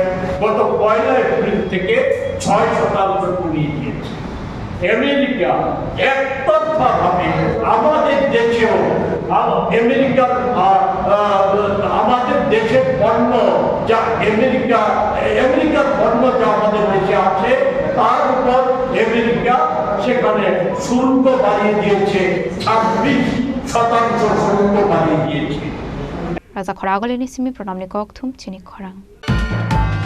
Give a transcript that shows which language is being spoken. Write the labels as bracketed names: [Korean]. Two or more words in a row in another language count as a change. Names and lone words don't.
[Bangla] গত 1 এপ্রিল থেকে 6% কমিয়ে দিয়েছে আমেরিকা একতরফাভাবে আমাদের দেশেও আমেরিকার আমাদের দেশের পণ্য যা আমেরিকার পণ্য যা আমাদের দেশে আছে তার উপর আমেরিকা সেখানে শুল্ক বাড়িয়ে দিয়েছে 26% শুল্ক বাড়িয়ে দিয়েছে [Kok Borok] Rajakhor Aguli ni simi pranamni kokthum chini khorang